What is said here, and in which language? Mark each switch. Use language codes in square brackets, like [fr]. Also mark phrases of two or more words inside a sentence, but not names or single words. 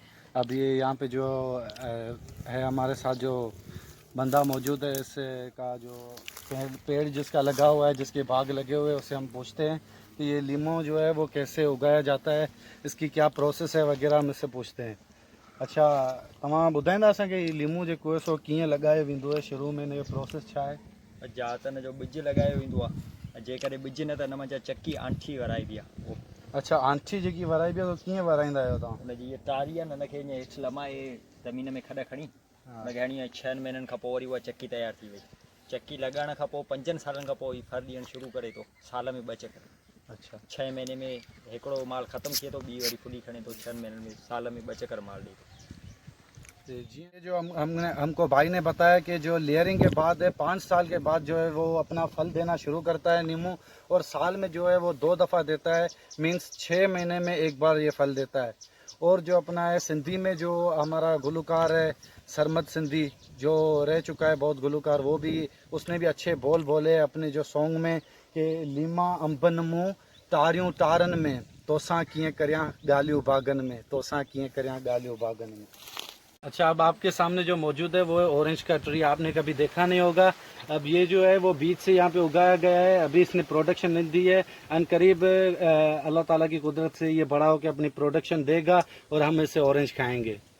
[ur] اب یہ یہاں پہ جو ہے ہمارے ساتھ جو بندہ موجود ہے، اس سے کا جو پیڑ جس کا لگا ہوا ہے، جس کے باغ لگے ہوئے ہیں، اس سے ہم پوچھتے ہیں کہ یہ لیمو جو ہے وہ کیسے اگایا جاتا ہے، اس کی کیا پروسیس ہے وغیرہ، ہم اس سے پوچھتے ہیں. اچھا, [sd] तव्हां ॿुधाईंदा असांखे हीउ लीमो जेको आहे सो कीअं लॻायो वेंदो आहे, शुरू में हिन जो प्रोसेस छा आहे? जातन जो ॿिज लॻायो वेंदो आहे, जेकॾहिं ॿिज न त हिन मां चकी आंठी वराइबी आहे। अच्छा, आंठी जेकी वराइबी आहे, कीअं वराईंदा आहियो तव्हां? हुनजी इहा टारी आहे न, हिनखे ईअं हेठि लमाए ज़मीन में खॾ खणी हुनखे हणी 6 महीननि खां पोइ वरी उहा चकी तयारु थी वई। चकी लॻाइण खां पोइ 5 सालनि खां पोइ फर ॾियणु शुरू करे थो, साल में 2 चकर। अच्छा, 6 महीने में हिकिड़ो माल ख़तमु थिए थो, ॿी वरी फुली खणे थो, 6 महीननि में साल में 2 चकर माल ॾिए थो। जी, [ur] جو ہم کو بھائی نے بتایا کہ جو لیئرنگ کے بعد ہے 5 سال کے بعد جو ہے وہ اپنا پھل دینا شروع کرتا ہے لیموں، اور سال میں جو ہے وہ 2 دفعہ دیتا ہے، مینز 6 مہینے میں ایک بار یہ پھل دیتا ہے. اور جو اپنا ہے سندھی میں جو ہمارا گلوکار ہے سرمد سندھی، جو رہ چکا ہے بہت گلوکار، وہ بھی اس نے بھی اچھے بول بولے اپنے جو سانگ میں کہ [sd] लीमा अंबन मुँह तारियूं तारन में, तोसां कीअं करियां ॻाल्हियूं बागन में, तोसां कीअं करियां ॻाल्हियूं बागन में। [ur] اچھا، اب آپ کے سامنے جو موجود ہے وہ ہے اورنج کا ٹری، آپ نے کبھی دیکھا نہیں ہوگا. اب یہ جو ہے وہ بیج سے یہاں پہ اگایا گیا ہے، ابھی اس نے پروڈکشن نہیں دی ہے، عن قریب اللہ تعالیٰ کی قدرت سے یہ بڑا ہو کر اپنی پروڈکشن دے گا اور ہم اس سے اورنج کھائیں گے.